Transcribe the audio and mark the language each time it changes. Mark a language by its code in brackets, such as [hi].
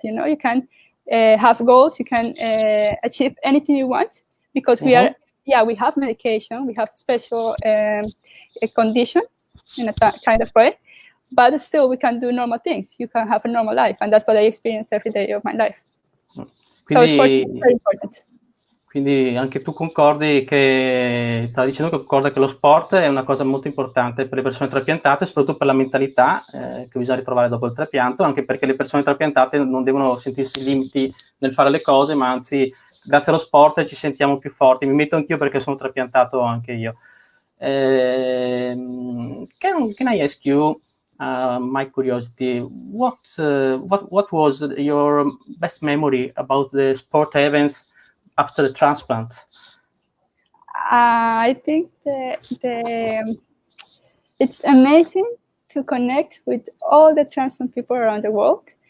[en] You can have goals. You can achieve anything you want, because we have medication. We have special condition in a kind of way, but still we can do normal things. You can have a normal life, and that's what I experience every day of my life. So sport is very important. [it] Quindi anche tu concordi stavi dicendo che concorda che lo sport è una cosa molto importante per le persone trapiantate, soprattutto per la mentalità che bisogna ritrovare dopo il trapianto, anche perché le persone trapiantate non devono sentirsi limiti nel fare le cose, ma anzi grazie allo sport ci sentiamo più forti. Mi metto anch'io perché sono trapiantato anche io. [en] Can I ask you, my curiosity, what was your best memory about the sport events after the transplant? I think it's amazing to connect with all the transplant people around the world.